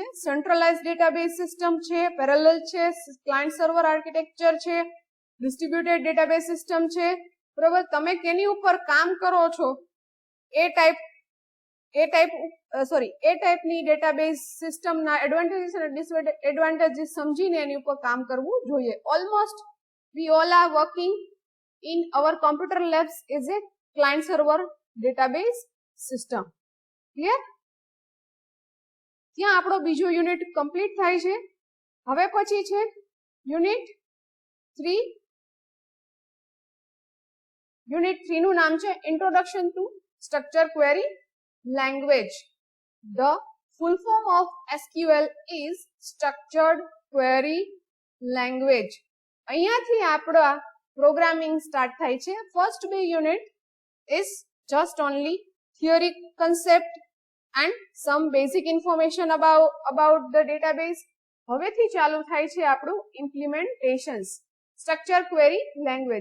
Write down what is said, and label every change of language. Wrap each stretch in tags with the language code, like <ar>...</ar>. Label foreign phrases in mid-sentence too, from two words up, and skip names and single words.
<en>centralize database system</en> <gu>છે, પેરેલલ છે,</gu> <en>client server architecture</en> <gu>છે,</gu> <en>distributed database system</en> <gu>છે. બરોબર, તમે કેની ઉપર કામ કરો છો એ ટાઈપની</gu> <en>database systemના</en> <gu>એડવાન્ટેજીસ અને ડિસએડવાન્ટેજીસ સમજીને એની ઉપર કામ કરવું જોઈએ.</gu> <en>almost we all are working in our computer labs is a client server database system. Clear?</en> <gu>ત્યાં આપણો બીજો યુનિટ કમ્પ્લીટ થાય છે. હવે પછી છે યુનિટ 3. યુનિટ 3 નું નામ છે</gu> <en>introduction to structure query language. The full form of SQL is structured query language.</en> <gu>અહીંયાથી આપણા</gu> <en>programming start</en> <gu>થાય છે.</gu> <en>ફર્સ્ટ બે unit is just only theory concept and some basic information about the database.</en> <gu>હવેથી ચાલુ થાય છે આપણું ઇમ્પ્લિમેન્ટેશન્સ,</gu> <en>structure query language.</en>